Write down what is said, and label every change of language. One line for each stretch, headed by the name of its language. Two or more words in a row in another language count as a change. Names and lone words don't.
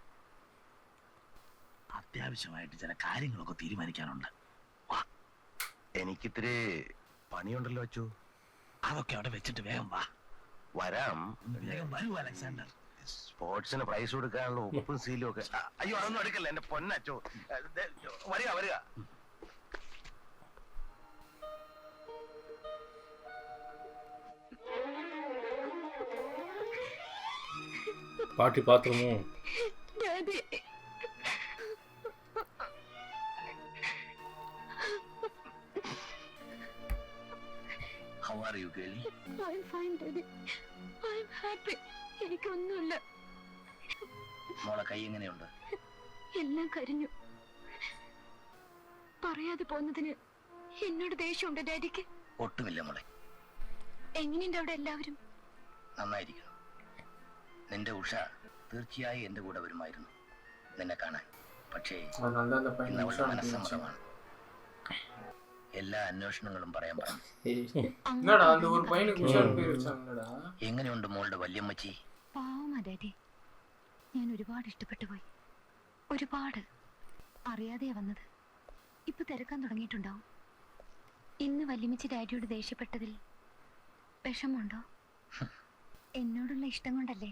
Malayalam: അത്യാവശ്യമായിട്ട് ചില കാര്യങ്ങളൊക്കെ തീരുമാനിക്കാനുണ്ട്. എനിക്കിത്തിരി പണിയുണ്ടല്ലോ അച്ചു. അതൊക്കെ അവിടെ വെച്ചിട്ട് വേഗം വാ. വരാം. വേഗം വരൂ അലക്സാണ്ടർ. സ്പോർട്സിന് പ്രൈസ് കൊടുക്കാനുള്ള ഉപ്പും സീലും ഒക്കെ. അയ്യോ, അതൊന്നും എടുക്കല്ല എന്റെ പൊന്നച്ചോ. വരിക വരിക.
Tamil: பாட்டி பாத்திரமோ
Malayalam: ഡാഡി,
English: How are you, girlie? I'm fine, Daddy. I'm happy.
Malayalam: എനിക്കൊന്നുമില്ല. മോളെ കൈ എങ്ങനെയുണ്ട്? എല്ലാം കരിഞ്ഞു. പറയാതെ പോന്നതിന് എന്നോട് ദേഷ്യമുണ്ട് ഡാഡിക്ക്. ഒട്ടുമില്ല മോളെ. എങ്ങനെയുണ്ട് അവിടെ എല്ലാവരും? നന്നായിരിക്കുന്നു. നിന്റെ ഉഷ തീർച്ചയായും എന്റെ കൂടെ വരുമായിരുന്നു നിന്നെ കാണാൻ. പക്ഷേ
Tamil: அதனால அந்த பையன்
Malayalam: ഇന്ന് അവളുടെ
Tamil: உஷான்னு
Malayalam: മനസ്സമ്മതമാണ്. എല്ലാ അന്വേഷണങ്ങളും പറയാൻ പറഞ്ഞു.
Tamil: என்னடா அந்த ஒரு பையனுக்கு உஷான்னு பேர் வச்சாங்கடா.
Malayalam: എങ്ങനെയുണ്ട് മോളുടെ വല്യമ്മച്ചി? പാവമാ ഡാഡി. ഞാൻ ഒരുപാട് ഇഷ്ടപ്പെട്ടു പോയി. ഒരുപാട്. അറിയാതെയാ വന്നത്. ഇപ്പൊ തിരക്കാൻ തുടങ്ങിയിട്ടുണ്ടാവും. ഇന്ന് വല്യമ്മച്ചി ഡാഡിയോട് ദേഷ്യപ്പെട്ടതിൽ വിഷമമുണ്ടോ? എന്നോടുള്ള ഇഷ്ടം കൊണ്ടല്ലേ.